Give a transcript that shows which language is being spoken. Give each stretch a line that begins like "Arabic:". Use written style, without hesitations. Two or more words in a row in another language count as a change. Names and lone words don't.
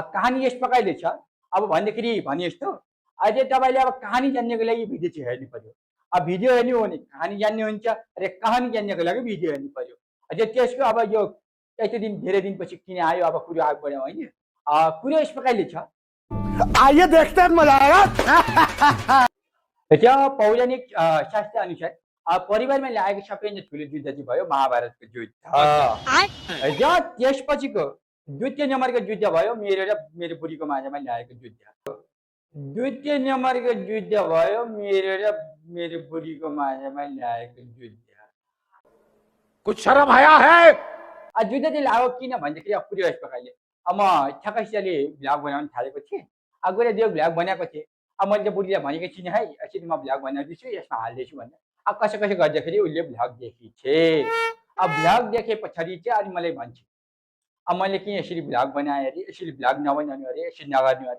Nepali: कहानी यस प्रकारले छ। अब भन्दाखेरि भने जस्तो अझै तपाईँले अब कहानी जान्नको लागि भिडियो चाहिँ हेर्नु पर्यो। अब भिडियो हेर्नु हो भने कहानी जान्ने हुन्छ र कहानी जान्नको लागि भिडियो हेर्नु पर्यो। अझै त्यसको अब यो यति दिन धेरै दिनपछि किन आयो अब कुरो अगाडि बढ्यौँ होइन। कुरो यस प्रकारले छ।
Hindi: आइए देखते हैं, मजा आएगा।
Nepali: पौराणिक शास्त्र अनुसार परिवारमा लागेको सबैभन्दा ठुलो युद्ध चाहिँ भयो महाभारतको युद्ध। त्यसपछिको द्वितीय नम्बरको युद्ध भयो मेरो र मेरो बुढीको माझमा लागेको युद्ध। द्वितीय नम्बरको युद्ध भयो मेरो र मेरो बुढीको माझमा लागेको युद्ध।
Hindi: कुछ शर्म आया है?
Nepali: युद्ध चाहिँ लाग्यो किन भन्दाखेरि अब कुरो यस प्रकारले म ठ्याक्कैसितले भ्लग बनाउन थालेको थिएँ। गएर त्यो भ्लग बनाएको थिएँ। अब मैले बुढीलाई भनेको थिइनँ है यसरी म भ्लग बनाउँदैछु यसमा हाल्दैछु भनेर। कसै कसै गर्दाखेरि उसले भ्लग देखिछे। भ्लग देखे पछाडि चाहिँ अनि मलाई भन्छ मैले किन यसरी भ्लग बनाएँ अरे, यसरी भ्लग नबनाउनु अरे, यसरी नगर्नु अरे।